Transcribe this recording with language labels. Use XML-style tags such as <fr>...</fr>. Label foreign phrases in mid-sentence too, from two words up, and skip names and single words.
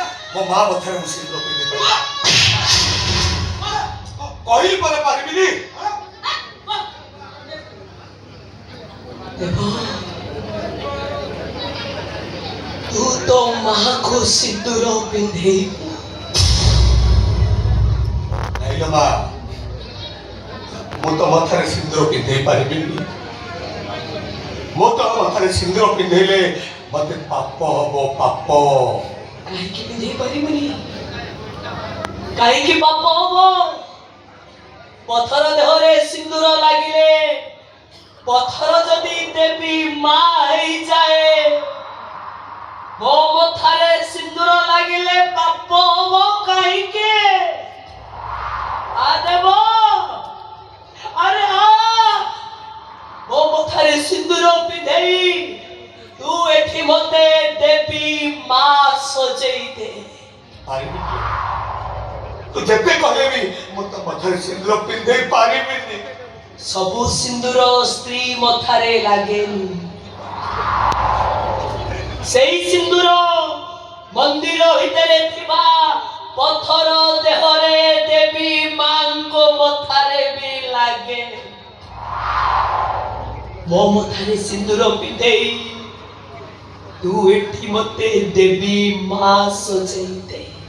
<or>ମୋ ମା ମଥାରେ ମୁଁ ସିନ୍ଦୁର ପିନ୍ଧି ପାରିବି କହିଲି ପରେ ପାରିବିନି ଦେବ ତୁ ତୋ ମାଁ କୋ ସିନ୍ଦୁର ପିନ୍ଧେ ନାଇଁ ଲୋ ମା ମୁଁ ତ ମଥାରେ ସିନ୍ଦୁର ପିନ୍ଧେଇ ପାରିବିନି ମୁଁ ତ ମଥାରେ ସିନ୍ଦୁର ପିନ୍ଧେଇଲେ ମତେ ପାପ ହବ ପାପ କହିଁ ପିନ୍ଧେ ପାରିବନି କହିଁ ପାପ ହବ ପଥର ଦେହରେ ସିନ୍ଦୁର ଲାଗିଲେ ପଥର ଯଦି ଦେବୀ ମାଁ ହେଇ ଯାଏ ମୋ ମଥାରେ ସିନ୍ଦୁର ଲାଗିଲେ ପାପ ହବ କହିଁ କେ ଆ ଦେବ ଅରେ ଆ ମୋ ମଥାରେ ସିନ୍ଦୁର ପିନ୍ଧେଇ ତୁ ଏଠି ମତେ ଦେବୀ ମାଁ ସଜେଇ ଦେ ପାରିବିନି ତୁ ଯେତେ କହିଲେ ବି ମୁଁ ତ ମଥାରେ ସିନ୍ଦୁର ପିନ୍ଧେଇ ପାରିବିନି ସବୁ ସିନ୍ଦୁର ସ୍ତ୍ରୀ ମଥାରେ ଲାଗେନି ସେଇ ସିନ୍ଦୁର ମନ୍ଦିର ଭିତରେ ଥିବା ପଥର ଦେହରେ ଦେବୀ ମାଁ କୋ ମଥାରେ ଭି ଲାଗେ ମୋ ମଥାରେ ସିନ୍ଦୁର ପିନ୍ଧେଇ ତୁ ଏଠି ମତେ ଦେବୀ ମାଁ ସଜେଇ ଦେ</or>